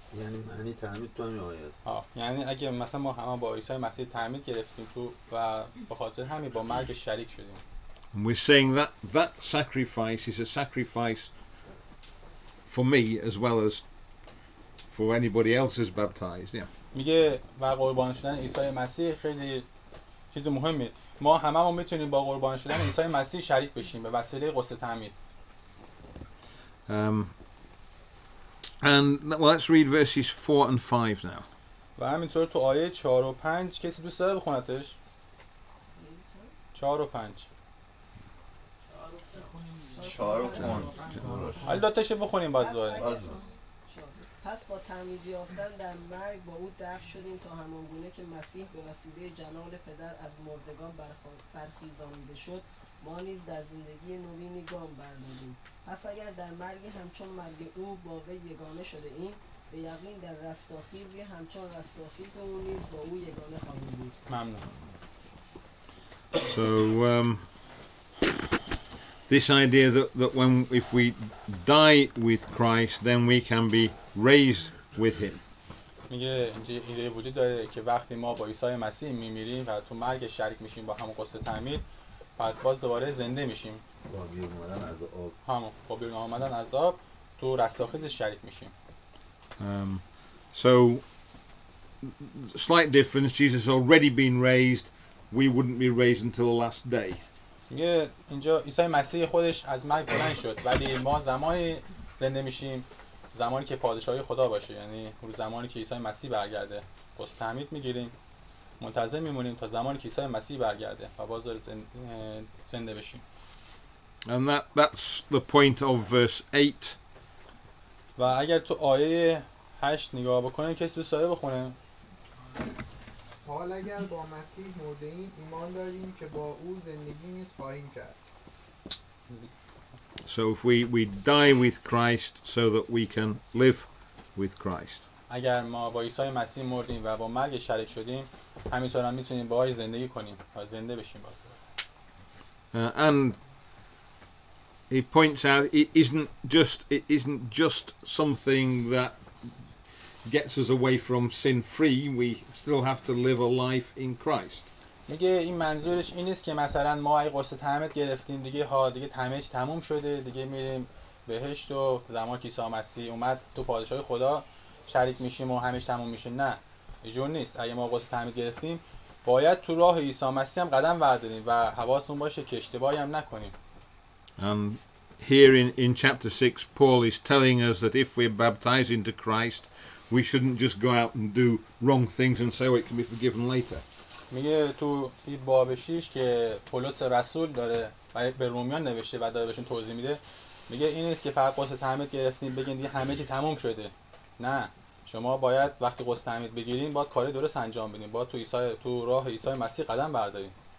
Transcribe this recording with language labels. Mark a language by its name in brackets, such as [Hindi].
[Persian] یعنی معنی تعمید تو همین آیه است. یعنی اگه مثلا ما همه با عیسی مسیح تعمید گرفتیم تو و به خاطر همین با مرگ شریک شدیم. [English] And we're saying that sacrifice is a sacrifice for me as well as for anybody else who's baptized. Yeah. [Persian] میگه و قربانی شدن عیسی مسیح خیلی چیز مهمه. ما هممون میتونیم با قربانی شدن عیسی مسیح شریک بشیم به وسیله غسل تعمید. [English] And well, let's read verses 4 and 5 now. [Persian] و همینطور تو آیه 4 و 5 کسی دوست داره بخونتش؟ 4 و 5. 4 و 5. حالا دوتاش بخونیم باز دوباره. پس با تعمید یافتن در مرگ با او دفن شدیم تا همانگونه که مسیح به وسیله جلال پدر از مردگان برخیزانیده شد ما نیز در زندگی نوینی گام برداریم. پس اگر در مرگ همچون مرگ او با وی یگانه شده ایم به یقین در رستاخیزی همچون رستاخیز او نیز با او یگانه خواهیم بود. ممنون. [English] So this idea that if we die with Christ, then we can be raised with him. [Persian] میگه اینجا ایده وجود داره که وقتی ما با عیسی مسیح میمیریم و تو مرگ شریک میشیم با همون غسل تعمید پس باز دوباره زنده میشیم. با بیرون آمدن از آب. با بیرون آمدن از آب تو رستاخیز شریک میشیم. [English] So slight difference, Jesus has already been raised, we wouldn't be raised until the last day. [Persian] میگه اینجا عیسی مسیح خودش از مرگ بلند شد ولی ما زمانی زنده میشیم زمانی که پادشاهی خدا باشه، یعنی روز زمانی که عیسی مسیح برگرده غسل تعمید میگیریم منتظر میمونیم تا زمانی که عیسی مسیح برگرده و باز زنده بشیم. [English] And that's the point of verse 8. [Persian] و اگر تو آیه 8 نگاه بکنیم کسی دوست داره بخونه؟ حال اگر با مسیح مرده ایم ایمان داریم که با او زندگی نیز خواهیم کرد. [English] So if we die with Christ so that we can live with Christ. [Persian] اگر ما با عیسی مسیح مردیم و با مرگ شریک شدیم همینطور هم میتونیم باهاش زندگی کنیم و زنده بشیم باز. [English] And he points out it isn't just something that gets us away from sin free. We still have to live a life in Christ. [Persian] میگه این منظورش این نیست که مثلا ما ای غسل تعمید گرفتیم دیگه تعمیدش تموم شده دیگه میریم بهشت و زمان که عیسی مسیح اومد تو پادشاهی خدا شریک میشیم و همش تموم میشه. نه اینجور نیست. اگه ما غسل تعمید گرفتیم باید تو راه عیسی مسیح هم قدم برداریم و حواسمون باشه که اشتباهی هم نکنیم. [English] And here in chapter 6 Paul is telling us that if we're baptized into Christ we shouldn't just go out and do wrong things and say it can be forgiven later. [Persian] میگه تو این باب 6 که پولس رسول داره و به رومیان نوشته و داره بهشون توضیح میده میگه این نیست که فقط غسل تعمید گرفتین بگین دیگه همه چی تموم شده. نه شما باید وقتی غسل تعمید بگیرین باید کار درست انجام بدین باید تو راه عیسی مسیح قدم بردارین.